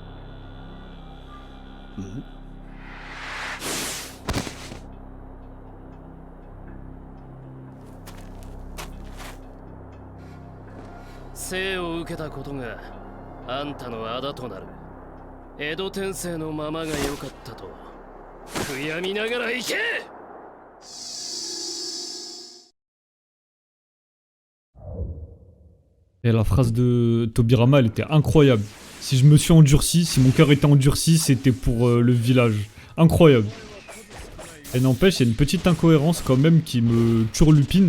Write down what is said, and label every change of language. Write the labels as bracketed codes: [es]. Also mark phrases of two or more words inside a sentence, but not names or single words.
[ja] 生を受けたことがあんたの仇となる。江戸天聖のままが良かったと悔やみながら行け。 [fr] Et la phrase de Tobirama, elle était incroyable. Si je me suis endurci, si mon cœur était endurci, c'était pour le village. Incroyable. Et n'empêche, il y a une petite incohérence quand même qui me turlupine.